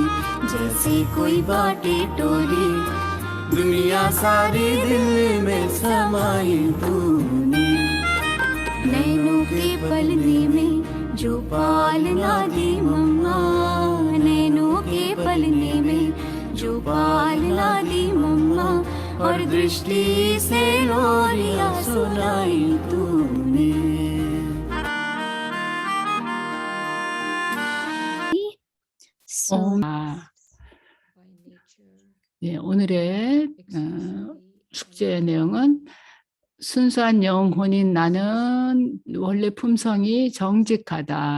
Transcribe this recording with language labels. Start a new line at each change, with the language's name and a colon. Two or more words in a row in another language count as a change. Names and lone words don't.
Hindi: जैसे कोई बाटे टोली दुनिया सारी दिल में समाई तूने नैनों के पलने में जो पालना दी मम्मा नैनों के पलने में जो पालना दी मम्मा और दृष्टि से लोरियां सुनाई तूने
Korean: 예, 오늘의 숙제의 내용은 순수한 영혼인 나는 원래 품성이 정직하다.